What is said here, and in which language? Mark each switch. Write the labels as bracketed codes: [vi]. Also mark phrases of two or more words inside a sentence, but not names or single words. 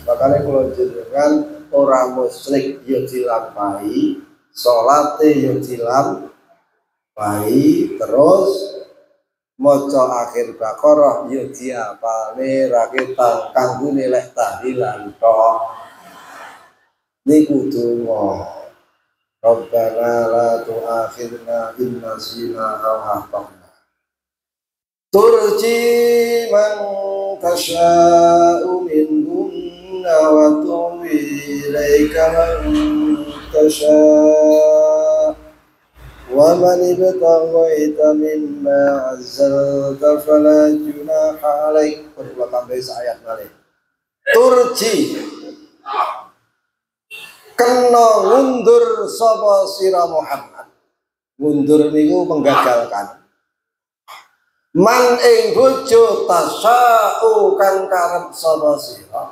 [jv] Makane kula jenengan ora musyrik ya dilampahi, salate ya dilampahi, terus maca akhir Baqarah ya diapalne ra ketan kanggone lek tahlilan tok. Niku donga. [ar] ربنا لا تؤاخذنا إن نسينا أو أخطأنا. ترجي من تشاء منهن وتؤوي إليك من تشاء ومن ابتغيت ممن عزلت فلا جناح عليك. [jv] Perlu tambah ayat malih. Turji kena ngundur sapa sira Muhammad. Ngundur niku menggagalkan. Man ing bojo tasau kang karep sapa sira.